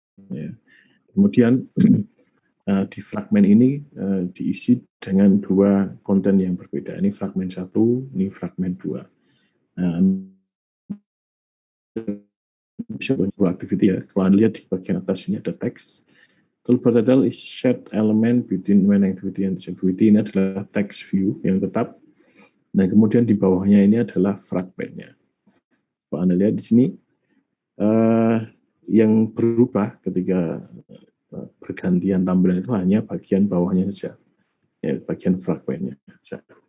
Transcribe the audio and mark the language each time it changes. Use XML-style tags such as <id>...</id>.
<id>Ya. Kemudian di fragmen ini diisi dengan dua konten yang berbeda. Ini fragmen 1, ini fragmen 2. Nah, bisa bentuk activity ya. Kalau Anda lihat di bagian atas ini ada teks.</id> <en>Toolbar title is shared element between main activity and this activity.</en> <id>Ini adalah text view yang tetap. Nah, kemudian di bawahnya ini adalah fragmentnya. Kalau Anda lihat di sini, yang berubah ketika pergantian tampilan itu hanya bagian bawahnya saja, ya, bagian fragmentnya saja.</id>